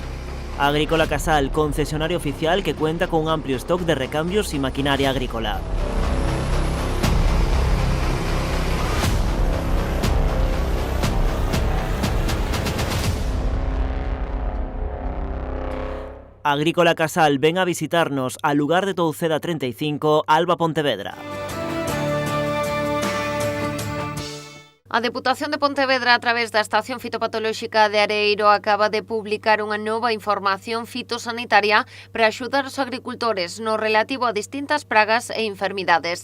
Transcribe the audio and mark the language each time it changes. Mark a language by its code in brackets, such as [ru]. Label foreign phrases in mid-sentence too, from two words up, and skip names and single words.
[es] Agrícola Casal, concesionario oficial que cuenta con un amplio stock de recambios y maquinaria agrícola. Agrícola Casal, ven a visitarnos al lugar de Touceda 35, Alba, Pontevedra. [gl] A Deputación de Pontevedra, a través da Estación Fitopatolóxica de Areiro, acaba de publicar unha nova información fitosanitaria para axudar os agricultores no relativo a distintas pragas e enfermidades.